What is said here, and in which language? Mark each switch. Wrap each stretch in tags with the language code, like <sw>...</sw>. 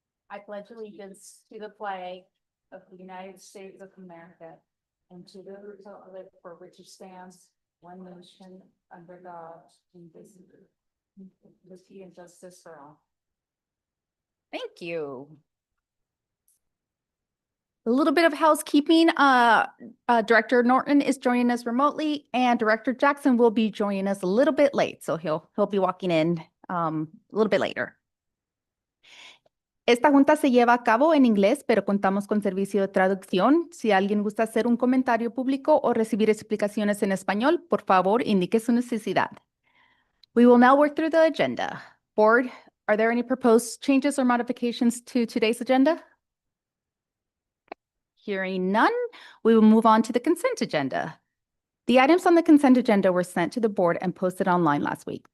<en>I pledge allegiance to the flag of the United States of America and to the republic for which it stands, one nation, under God, indivisible, with liberty and justice for all. Thank you. A little bit of housekeeping. Director Norton is joining us remotely, and Director Jackson will be joining us a little bit late, so he'll be walking in a little bit later.</en> <es>Esta junta se lleva a cabo en inglés, pero contamos con servicio de traducción. Si alguien gusta hacer un comentario público o recibir explicaciones en español, por favor, indique su necesidad.</es> <en>We will now work through the agenda. Board, are there any proposed changes or modifications to today's agenda? Hearing none, we will move on to the consent agenda. The items on the consent agenda were sent to the board and posted online last week.</en>